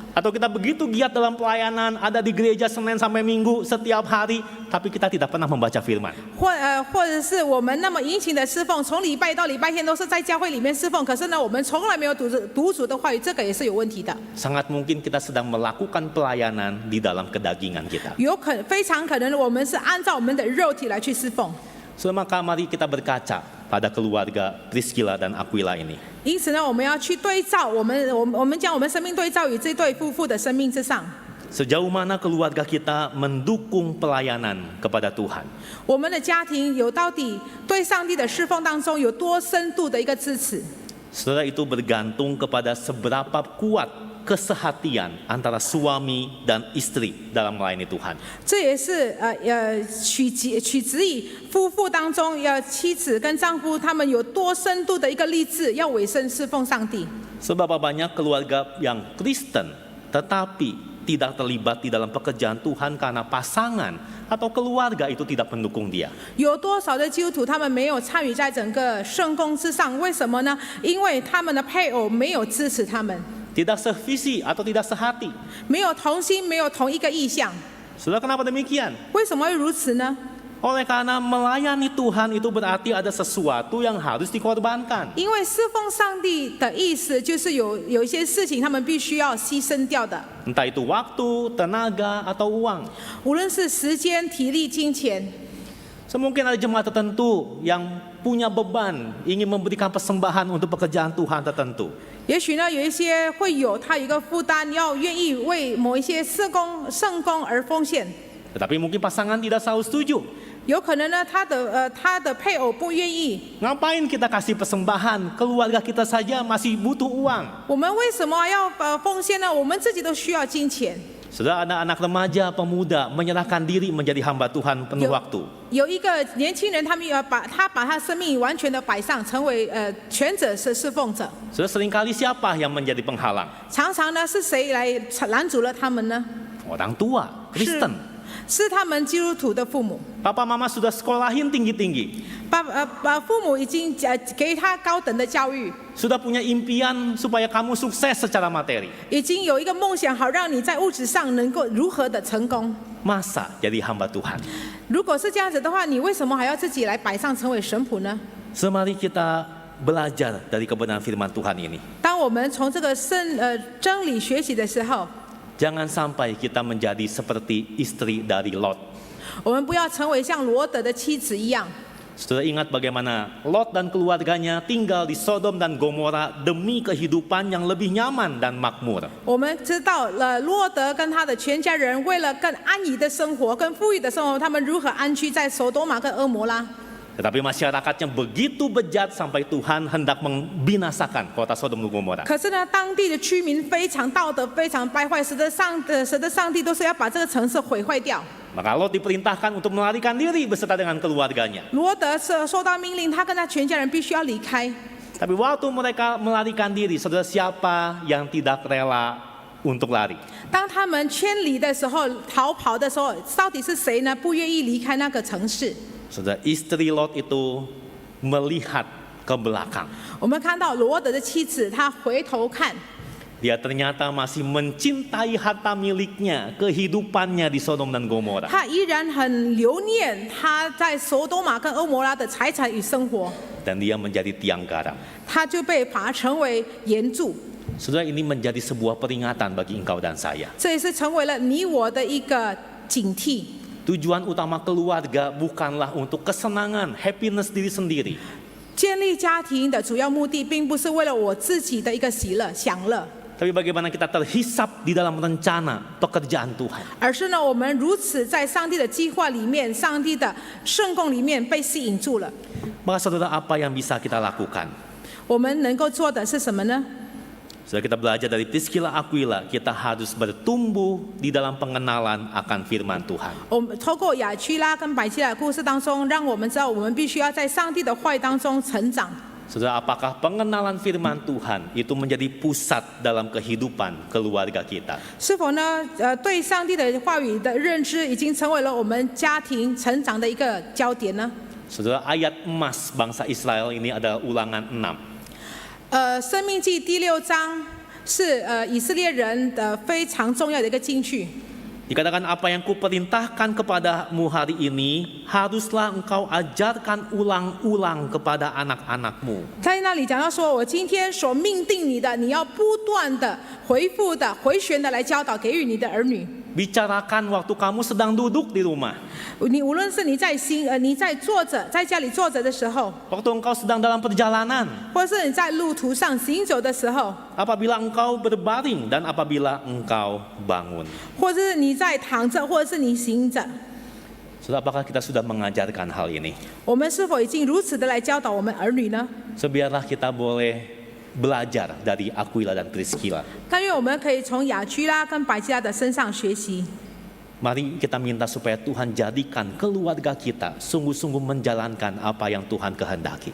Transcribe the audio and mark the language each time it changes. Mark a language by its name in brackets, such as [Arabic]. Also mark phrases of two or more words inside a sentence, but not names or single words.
[Indonesian] Atau kita begitu giat dalam pelayanan, ada di gereja Senin sampai Minggu setiap hari, tapi kita tidak pernah membaca firman. [Chinese] 或者是我们那么殷勤的侍奉，从礼拜到礼拜天都是在教会里面侍奉，可是呢我们从来没有读主的话语，这个也是有问题的。 [Indonesian] Sangat mungkin kita sedang melakukan pelayanan di dalam kedagingan kita. [Chinese] 非常可能我们是按照我们的肉体来去侍奉。 [Indonesian] So, maka mari kita berkaca pada keluarga Priscilla dan Aquila ini. [Chinese] 因此呢，我们要去对照我们将我们生命对照于这对夫妇的生命之上。 [Indonesian] Sejauh mana keluarga kita mendukung pelayanan kepada Tuhan? [Chinese] 我们的家庭有到底对上帝的侍奉当中有多深度的一个支持？ [Indonesian] Saudara, itu bergantung kepada seberapa kuat kesehatian antara suami dan istri dalam melayani Tuhan. [Chinese] 这也是取决于夫妇当中妻子跟丈夫他们有多深度的一个立志，要委身侍奉上帝。 [Indonesian] Sebab banyak keluarga yang Kristen tetapi tidak terlibat di dalam pekerjaan Tuhan karena pasangan atau keluarga itu tidak mendukung dia. [Chinese] 有多少的基督徒他们没有参与在整个圣工之上？为什么呢？因为他们的配偶没有支持他们， [Indonesian] Tidak sevisi atau tidak sehati. [Chinese] 没有同心，没有同一个意向。 [Indonesian] Saudara, kenapa demikian? [Chinese] 为什么会如此呢？ [Indonesian] Oleh karena melayani Tuhan itu berarti ada sesuatu yang harus dikorbankan. [Chinese] 因为侍奉上帝的意思就是有一些事情他们必须要牺牲掉的， [Indonesian] Entah itu waktu, tenaga, atau uang. [Chinese] 无论是时间、体力、金钱。 [Indonesian] Semungkin ada jemaat tertentu yang punya beban ingin memberikan persembahan untuk pekerjaan Tuhan tertentu. [Chinese] 也许呢，有一些会有他有一个负担，要愿意为某一些圣工而奉献。 [Indonesian] Tetapi mungkin pasangan tidak selalu setuju. [Chinese] 有可能呢，他的配偶不愿意。 [Indonesian] Ngapain kita kasih persembahan? Keluarga kita saja masih butuh uang. [Chinese] 我们为什么要奉献呢？我们自己都需要金钱。 [Indonesian] Saudara, anak-anak remaja, pemuda menyerahkan diri menjadi hamba Tuhan penuh waktu. [Chinese] 有一个年轻人，他们把他生命完全的摆上，成为全者是侍奉者。 [Indonesian] Saudara, seringkali siapa yang menjadi penghalang? [Chinese] 常常呢，是谁来拦阻了他们呢？ [Indonesian] Orang tua, Kristen. [Chinese] 是他们基督徒的父母。 [Indonesian] Papa mama sudah sekolahin tinggi-tinggi. [Chinese] 父母已经给他高等的教育， [Indonesian] Sudah punya impian supaya kamu sukses secara materi. [Chinese] 已经有一个梦想，好让你在物质上能够如何的成功。 [Indonesian] Masa jadi hamba Tuhan? [Chinese] 如果是这样子的话，你为什么还要自己来摆上成为神仆呢？ [Indonesian] Semari kita belajar dari kebenaran firman Tuhan ini. [Chinese] 当我们从这个真理学习的时候， [Indonesian] Jangan sampai kita menjadi seperti istri dari Lot. [Chinese] 我们不要成为像罗德的妻子一样。 [Indonesian] Saudara ingat bagaimana Lot dan keluarganya tinggal di Sodom dan Gomora demi kehidupan yang lebih nyaman dan makmur. [Chinese] 我们知道了罗德跟他的全家人为了更安逸的生活、更富裕的生活，他们如何安居在索多玛跟俄摩拉。 [Indonesian] Tetapi masyarakatnya begitu bejat sampai Tuhan hendak membinasakan kota Sodom dan Gomora. [Chinese] 可是呢，当地的居民非常道德、非常败坏，使得上帝都是要把这个城市毁坏掉。 [Indonesian] Maka Lot diperintahkan untuk melarikan diri beserta dengan keluarganya. [Chinese] 罗德是受到命令，他跟他全家人必须要离开。 [Indonesian] Tapi waktu mereka melarikan diri, saudara, siapa yang tidak rela untuk lari? [Chinese] 当他们迁离的时候、逃跑的时候，到底是谁呢？不愿意离开那个城市？ [Indonesian] Saudara, istri Lot itu melihat ke belakang. [Chinese] 我们看到罗德的妻子，她回头看， [Indonesian] Dia ternyata masih mencintai harta miliknya, kehidupannya di Sodom dan Gomora. [Chinese] 她依然很留念她在索多玛跟俄摩拉的财产与生活， [Indonesian] Dan dia menjadi tiang garam. [Chinese] 她就被罚成为盐柱。 [Indonesian] Saudara, ini menjadi sebuah peringatan bagi engkau dan saya. [Chinese] 这也是成为了你我的一个警惕。 [Indonesian] Tujuan utama keluarga bukanlah untuk kesenangan, happiness diri sendiri. [Chinese] 建立家庭的主要目的，并不是为了我自己的一个喜乐、享乐， [Indonesian] Tapi bagaimana kita terhisap di dalam rencana pekerjaan Tuhan. [Chinese] 而是呢，我们如此在上帝的计划里面、上帝的圣供里面被吸引住了。 [Indonesian] Maka saudara, apa yang bisa kita lakukan? [Chinese] 我们能够做的是什么呢？ [Indonesian] Saudara, kita belajar dari Priscilla Aquila, kita harus bertumbuh di dalam pengenalan akan firman Tuhan. [Chinese] 我们透过雅居拉跟百基拉的故事当中，让我们知道我们必须要在上帝的话语当中成长。 [Indonesian] Saudara, apakah pengenalan firman Tuhan itu menjadi pusat dalam kehidupan keluarga kita? [Chinese] 是否呢？对上帝的话语的认知已经成为了我们家庭成长的一个焦点呢？ [Indonesian] Saudara, ayat emas bangsa Israel ini adalah Ulangan 6. [Chinese] 生命记第6章是以色列人的非常重要的一个金句。 [Indonesian] Dikatakan apa yang kuperintahkan kepadamu hari ini haruslah engkau ajarkan ulang-ulang kepada anak-anakmu. [Chinese] 在那里讲到说，我今天所命定你的，你要不断的回复的、回旋的来教导给予你的儿女。 [Indonesian] bicarakan waktu kamu sedang duduk di rumah. [Chinese] 你无论是你在坐着，在家里坐着的时候， [Indonesian] Waktu engkau sedang dalam perjalanan. [Chinese] 或是你在路途上行走的时候， [Indonesian] Apabila engkau berbaring dan apabila engkau bangun. [Chinese] 或是你在躺着，或者是你行着， [Indonesian] Saudara, apakah kita sudah mengajarkan hal ini? [Chinese] 我们是否已经如此的来教导我们儿女呢？ [Indonesian] Biarlah kita boleh belajar dari Aquila dan Priscilla. [Chinese] 但愿我们可以从雅居拉跟百基拉的身上学习。 [Indonesian] Mari kita minta supaya Tuhan jadikan keluarga kita sungguh-sungguh menjalankan apa yang Tuhan kehendaki.